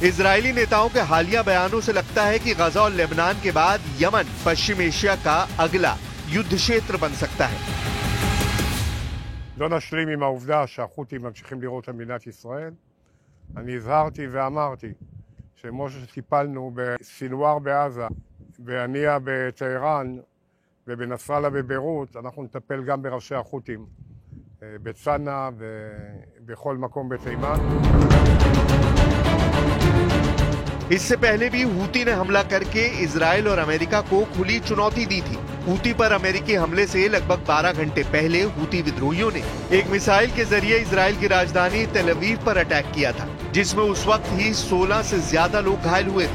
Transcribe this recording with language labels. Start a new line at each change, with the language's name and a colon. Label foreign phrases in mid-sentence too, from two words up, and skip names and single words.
Hindi: इजरायली नेताओं के हालिया बयानों से लगता है कि गजा और लेबनान के बाद यमन पश्चिम एशिया का अगला युद्ध क्षेत्र बन सकता है।
Hebrew: לא נשלים עם העובדה שהחות'ים ממשיכים לירות על מדינת ישראל. אני הזהרתי ואמרתי שכמו שטיפלנו בסינואר בעזה, בהנייה בטהרן ובנסראללה בביירות, אנחנו נטפל גם בראשי החות'ים בצנעא ובכל מקום בתימן.
Hindi: इससे पहले भी हूती ने हमला करके इजराइल और अमेरिका को खुली चुनौती दी थी। हूती पर अमेरिकी हमले से लगभग 12 घंटे पहले हूती विद्रोहियों ने एक मिसाइल के जरिए इजराइल की राजधानी तेल अवीव पर अटैक किया था, जिसमें उस वक्त ही 16 से ज्यादा लोग घायल हुए थे।